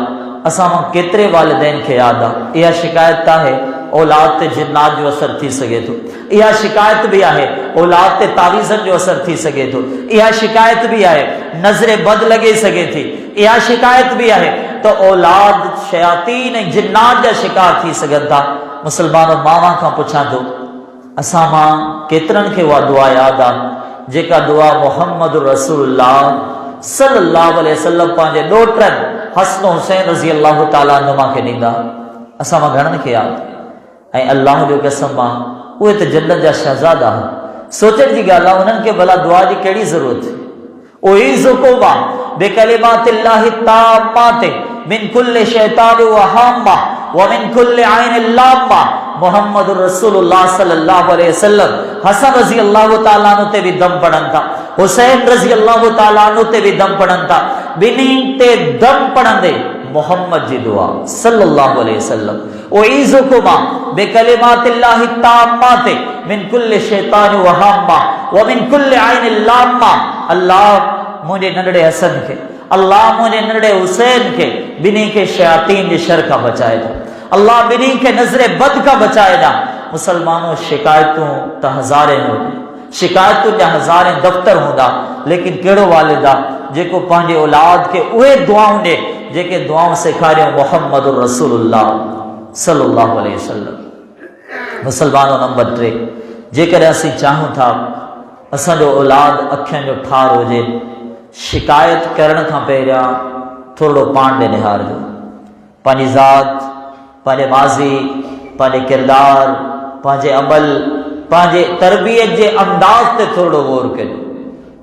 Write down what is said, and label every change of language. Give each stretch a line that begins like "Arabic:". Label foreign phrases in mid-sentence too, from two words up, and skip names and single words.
Sindhi: असां मां केतिरे वालिदैन खे यादि आहे, इहा शिकायत आहे औलाद ते जिन्नात जो असर थी सघे थो, इहा शिकायत भी आहे औलाद ते तावीज़न जो असर थी सघे थो, इहा शिकायत भी आहे नज़रे बद लगे सघे थी, इहा शिकायत भी आहे तो औलाद शयातीन ऐं जिन्नात जा शिकार थी सघनि था। मुसलमानों मावा खां पुछां थो, असां मां केतिरनि खे उहा दुआ यादि आहे जेका दुआ
Arabic: محمد رسول الله صلى الله عليه وسلم
Sindhi: पंहिंजे ॾोटरनि हसन हुसैन
Arabic: رضي الله تعالى عنهما
Sindhi: खे ॾींदा? असां मां घणनि खे यादि? ऐं अल्लाह जो कसम मां उहे त जन्नत जा शहज़ादा, सोचण जी ॻाल्हि आहे उन्हनि खे भला दुआ जी कहिड़ी ज़रूरत?
Arabic: أعيذكما بكلمات الله التامة من كل شيطان وهامة ومن كل عين لامة. محمد رسول الله صلى الله عليه وسلم
Sindhi: हसन
Arabic: رضي الله تعالى عنه
Sindhi: ते भी दम पढ़नि था, हुसैन
Arabic: رضي الله تعالى عنه
Sindhi: ते भी दम पढ़नि था। ॿिन्ही ते दम पढ़ंदे मोहम्मद जी दुआ
Arabic: صلى الله عليه وسلم أعيذكما بكلمات الله التامة من كل شيطان وهامة ومن كل عين لامة.
Sindhi: अल्लाह मुंहिंजे नंढड़े हसन खे, अल्लाह मुंहिंजे नंढड़े हुसैन खे ॿिन्ही खे शयातीन जे शर खां बचाए ॾियो, अल्लाह ॿिन्ही खे नज़रे बद खां बचाए ॾिया। मुसलमानों शिकायतूं त हज़ारे हूंदियूं, शिकायतुनि जा हज़ारे दफ़्तर हूंदा, लेकिन कहिड़ो वालिद आहे जेको पंहिंजे औलाद खे उहे दुआऊं ॾे जेके दुआऊं सेखारियूं
Arabic: محمد رسول الله صلى الله عليه وسلم.
Sindhi: मुसलमानों नंबर 3, जेकॾहिं असीं चाहियूं था असांजो औलाद अखियुनि जो ठार हुजे, शिकायत करण खां पहिरियां थोरो पाण ॾे निहारजो, पंहिंजी ज़ात, पंहिंजे माज़ी, पंहिंजे किरदार, पंहिंजे अमल, पंहिंजे तरबियत जे अंदाज़ ते थोरो गौर करियो।